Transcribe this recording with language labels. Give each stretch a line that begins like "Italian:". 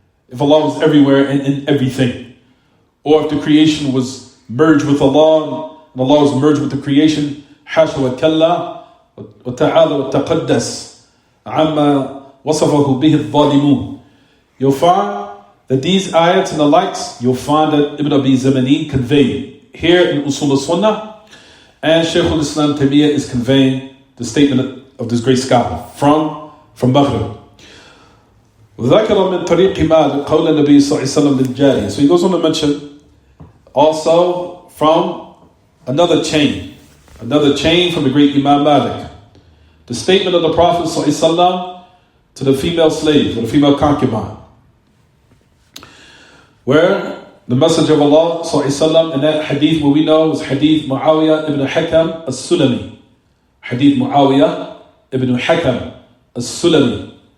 English: If Allah was everywhere and in everything. Or if the creation was merged with Allah, and Allah was merged with the creation,
Arabic: حاشا وكلا وتعالى وتقدس عما وصفه به الظالمون.
English: You'll find that these ayats and the likes, you'll find that Ibn Abi Zamanin conveyed here in Usul al-Sunnah, and Shaykh al-Islam Taymiyyah is conveying the statement of this great scholar from Maghrib.
Arabic: وذكر من طريق مالك قول النبي صلى الله عليه وسلم للجارية.
English: So he goes on to mention also from another chain from the great Imam Malik, the statement of the Prophet
Arabic: صلى الله عليه وسلم
English: to the female slave, or the female concubine, where the Messenger of Allah صلى الله عليه وسلم in that hadith, where we know was hadith Muawiyah ibn Hakam as-Sulami, hadith Muawiyah ibn Hakam as-Sulami.